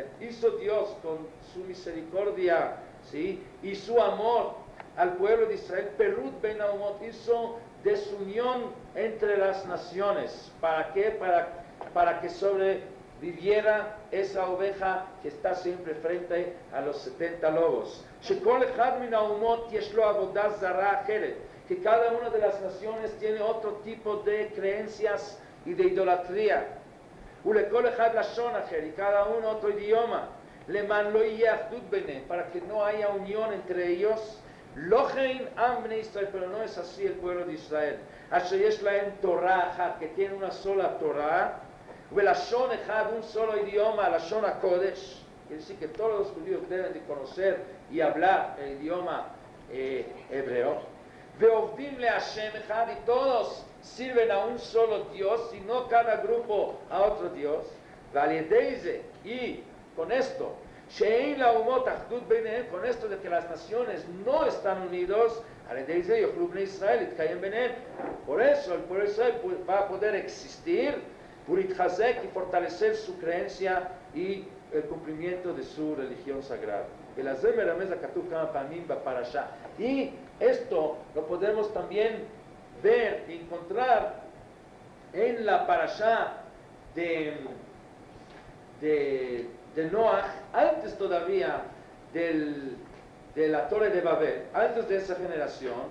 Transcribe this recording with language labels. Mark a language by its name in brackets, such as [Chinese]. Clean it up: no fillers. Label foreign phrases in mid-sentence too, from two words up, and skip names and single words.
[Spanish] Hizo Dios con su misericordia, ¿sí?, y su amor al pueblo de Israel, [Hebrew] פירוד בין האומות, [Spanish] hizo desunión entre las naciones. ¿Para qué? Para que sobreviviera esa oveja que está siempre frente a los 70 lobos. [Hebrew] שכל אחד מן האומות יש לו עבודה זרה אחרת, [Spanish] que cada una de las naciones tiene otro tipo de creencias y de idolatría. [Hebrew] ולכל אחד לשון אחר, [Spanish] y cada uno otro idioma. [Hebrew] למען לא יהיה אחדות ביניהם, [Spanish] para que no haya unión entre ellos. [Hebrew] לכן עם בני ישראל, [Spanish] pero no es así el pueblo de Israel. [Hebrew] אשר יש להם תורה אחת, [Spanish] que tiene una sola Torah. [Hebrew] ולשון אחד, [Spanish] un solo idioma, [Hebrew] לשון הקודש. [Spanish] Quiere decir que todos los judíos deben de conocer y hablar el idioma hebreo. [Hebrew] ועובדים להשם אחד, [Spanish] y todos sirven a un solo Dios, y no cada grupo a otro Dios. [Hebrew] ועל ידי זה, [Spanish] y con esto, [Hebrew] שאין לאומות אחדות ביניהם, [Spanish] con esto de que las naciones no están unidos, [Hebrew] ועל ידי זה יוכלו בני ישראל להתקיים ביניהם. [Spanish] Por eso el pueblo de Israel va a poder existir, puritchazek, y fortalecer su creencia y el cumplimiento de su religión sagrada. Y esto lo podemos también ver y encontrar en la parashá de Noach, antes todavía de la Torre de Babel, antes de esa generación.